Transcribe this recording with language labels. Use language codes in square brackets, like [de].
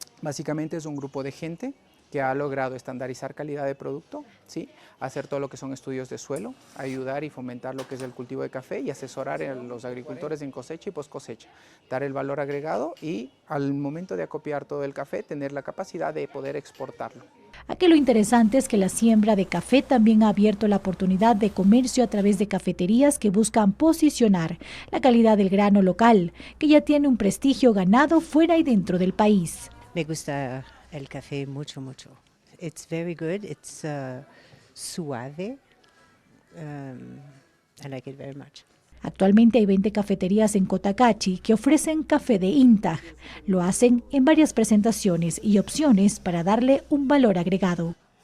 [es] Básicamente es un grupo de gente que ha logrado estandarizar calidad de producto, ¿sí?, hacer todo lo que son estudios de suelo, ayudar y fomentar lo que es el cultivo de café y asesorar a los agricultores en cosecha y post cosecha, dar el valor agregado y al momento de acopiar todo el café tener la capacidad de poder exportarlo. Aquí lo interesante es que la siembra de café también ha abierto la oportunidad de comercio a través de cafeterías que buscan posicionar la calidad del grano local, que ya tiene un prestigio ganado fuera y dentro del país. Me gusta el café mucho. [en] It's very good. It's suave. I like it very much. [es] Actualmente hay 20 cafeterías en Cotacachi que ofrecen café de INTAG. Lo hacen en varias presentaciones y opciones para darle un valor agregado.